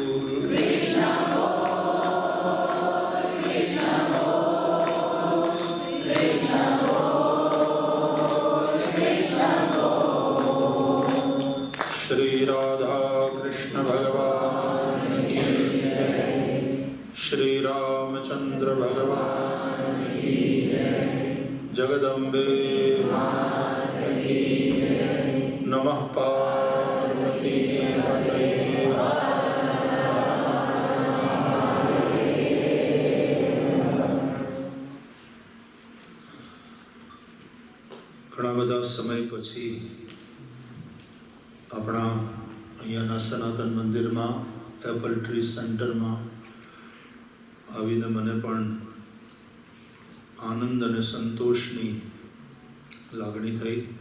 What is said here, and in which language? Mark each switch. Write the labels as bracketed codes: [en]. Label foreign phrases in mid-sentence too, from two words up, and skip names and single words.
[hi] श्री राधा कृष्ण भगवान की जय। श्री रामचंद्र भगवान की जय। जगदम्बे मात की जय। [sa] नमः पार्वती पतये। [gu] ઘણા બધા સમય પછી આપણા અહીંયાના સનાતન મંદિરમાં એપલ ટ્રી સેન્ટરમાં આવીને મને પણ આનંદ અને સંતોષની લાગણી થઈ.